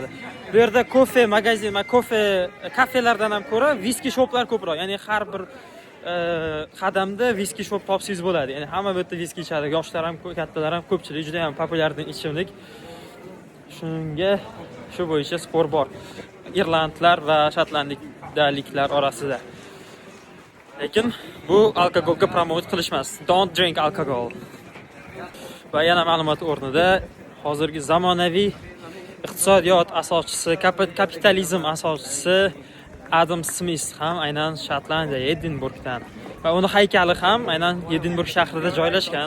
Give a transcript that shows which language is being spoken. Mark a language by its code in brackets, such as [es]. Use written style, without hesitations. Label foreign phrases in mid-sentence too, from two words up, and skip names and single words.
[uz] Bu yerda kofe magazin, kafelardan ham ko'ra viski shoplar ko'proq, ya'ni har bir qadamda viski shop topsangiz bo'ladi. Ya'ni hamma bu yerda viski ichadi, yoshlar ham, kattalar ham, ko'pchilik juda ham populyar ichimlik. Shunga shu bo'yicha spor bor. Irlandlar va shotlandiyaliklar orasida. Lekin bu alkogolga promot qilishmas. [en] Don't drink alcohol. [uz] Va yana ma'lumot o'rnida hozirgi zamonaviy iqtisodiyot asoschisi, kapitalizm asoschisi Adam Smith ham aynan Shotlandiya, Edinburgdan. Va uni haykali ham aynan Edinburg shahrida joylashgan.